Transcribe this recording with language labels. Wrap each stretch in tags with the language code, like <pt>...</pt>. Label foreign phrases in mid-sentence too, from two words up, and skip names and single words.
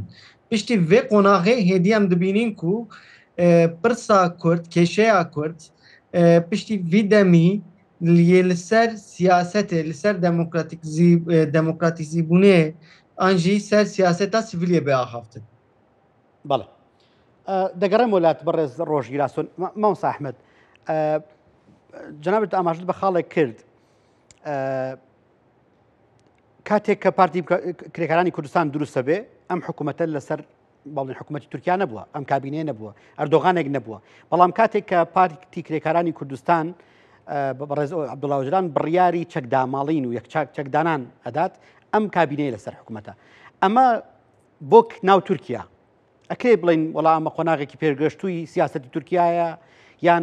<ku>Piştî vê qonaxê hêdî em dibînin ku pirsa Kurd kêşeya Kurd piştî vî demî li ser siyasetê li ser demokratîzîbûnê an jî ser siyaseta sivîlê bê axaftin.</ku> <ckb>بەڵێ دەگەڕێم وڵات بەڕێز ڕۆژ گیراسۆن مامۆستا ئەحمەد جەنابەت ئاماژت بە خاڵێک کرد کاتێک کە پارتی کرێکارانی کوردستان دروستە بێ ئەم حکوومەتە لەسەر باڵین حکوومەتی تورکیا نەبووە ئەم کابینەیە نەبووە ئەردۆغانێک نەبووە بەڵام کاتێک کە پارتی کرێکارانی کوردستان بەڕێز عەبدوڵڵا ئۆجەلان بڕیاری چەکداماڵین و چەکدانان ئەدات ئەم کابینەیە لەسەر حکوومەتە ئەمە بۆ ناو تورکیا ئەکرێ بڵین وەڵام ئەمە قۆناغێکی پێرگەشتووی سیاسەتی تورکایە یان</ckb>